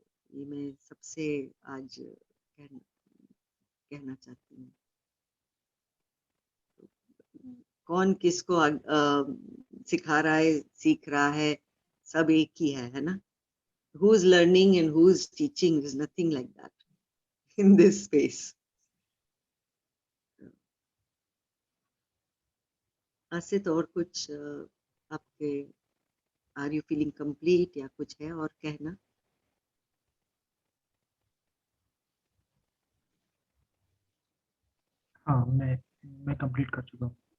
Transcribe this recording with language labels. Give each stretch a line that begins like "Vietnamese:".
Hindi: ये मैं सबसे आज कहना चाहती हूँ। कौन किसको सिखा रहा है, सीख रहा है, सब एक ही है ना।
English: Who is learning and who is teaching is nothing like that in this space.
Hindi: आसित, और कुछ आपके
English: are you feeling complete
Hindi: या कुछ है और कहना? हाँ, मैं कंप्लीट कर चुका हूँ।